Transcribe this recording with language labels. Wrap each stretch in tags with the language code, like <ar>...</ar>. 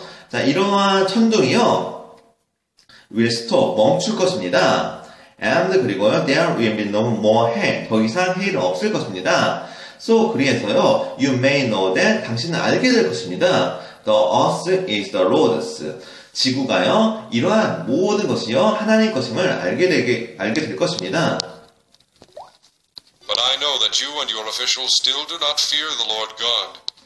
<ko>자, 이러한 천둥이요,</ko> <en>will stop,</en> <ko>멈출 것입니다.</ko> <en>And</en> <ko>그리고요,</ko> <en>there will be no more hail.</en> <ko>더 이상 해일은 없을 것입니다. So, 그래서요,</ko> <en>you may know that,</en> <ko>당신은 알게 될 것입니다.</ko> <en>The earth is the Lord's.</en> <ko>지구가요, 이러한 모든 것이요, 하나님의 것임을 알게 될 것입니다.</ko> <en>But I know that you and your officials still do not fear the Lord God.</en>